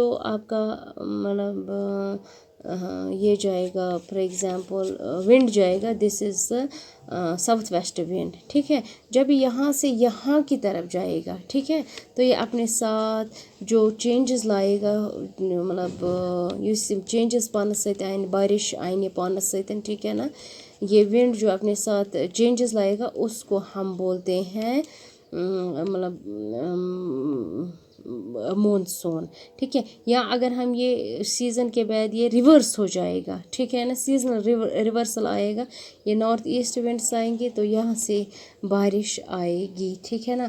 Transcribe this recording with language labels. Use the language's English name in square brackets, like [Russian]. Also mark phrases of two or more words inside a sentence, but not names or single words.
[Hindi] यहाँ से जो आपका मतलब ये जाएगा, [English] for example [Hindi] विंड जाएगा, [English] this is south west wind, [Hindi] ठीक है। जब यहाँ से यहाँ की तरफ जाएगा, ठीक है, तो ये अपने साथ जो चेंजेस लाएगा, मतलब ये चेंजेस [Kashmiri] पानस सत आन, बारिश आने पानस सत, [Hindi] ठीक है ना। ये विंड जो अपने साथ चेंजेस लाएगा उसको हम बोलते हैं मतलब मानसून, ठीक है। या अगर हम ये सीज़न के बाद ये रिवर्स हो जाएगा, ठीक है ना, [English] seasonal reversal [Hindi] आएगा, ये [English] north east winds [Hindi] आएंगे तो यहाँ से बारिश आएगी, ठीक है ना।